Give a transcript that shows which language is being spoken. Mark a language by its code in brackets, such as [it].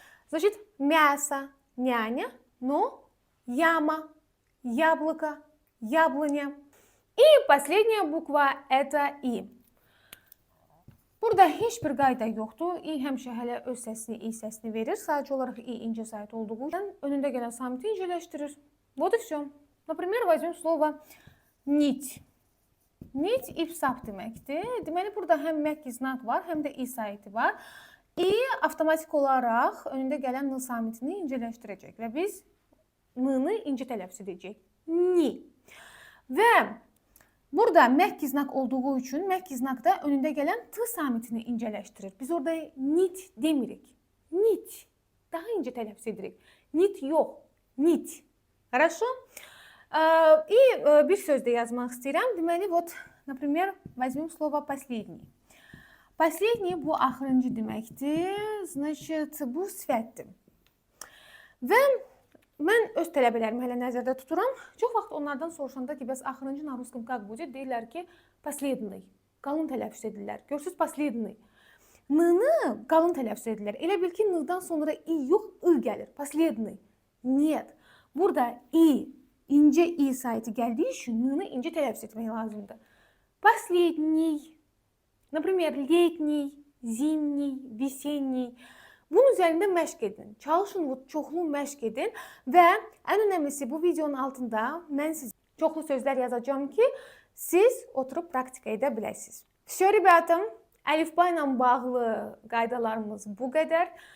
[ru] Значит, мясо, няня, но яма, яблоко, яблоня. И последняя буква – это И. [az] Burada heç bir qayda yoxdur. İ həmişə hələ öz səsini, i səsini verir. Sadəcə olaraq i incə sayt olduğu üçün önündə gələn samiti incələşdirir. [ru] Вот и все. Например, возьмем слово nit. [az] Nit ip-sap deməkdir. Deməli, burada həm məhk znak var, həm də i saytı var. I avtomatik olaraq önündə gələn n samitini incələşdirəcək və biz n-nı incə tələffüz edəcək. Ni. Və burada məhk znak olduğu üçün məhk znak da önündə gələn t samitini incələşdirir. Biz orada nit demirik. Nit. Daha incə tələffüz edirik. Nit yox. Nit. [ru] Хорошо? [az] И bir söz də yazmaq istəyirəm. [ru] Deməli, вот, например, возьмем слово последний. [az] Последний bu axırıncı deməkdir. Значит, bu sifətdir. Və mən öz tələbələrimi hələ nəzərdə tuturam. Çox vaxt onlardan soruşanda ki, bəs axırıncı [ru] na russkом как будет? [az] Deyirlər ki, последний. Qalın tələffüz edirlər. Görürsüz, последний. N-nı qalın tələffüz edirlər. Elə bil ki, n-dan sonra i yox, i gəlir. [ru] Последний. Нет. [az] Burada i, incə i saytı gəldiyi üçün n-nı incə tələffüz etmək lazımdır. [ru] Последний. Например, летний, зимний, весенний. [az] Bunun üzərində məşq edin. Çalışın, çoxlu məşq edin və ən önəmlisi bu videonun altında mən sizə çoxlu sözlər yazacağım ki, siz oturub praktika edə biləsiniz. [ru] Все, ребята, [az] əlifba ilə bağlı qaydalarımız bu qədər.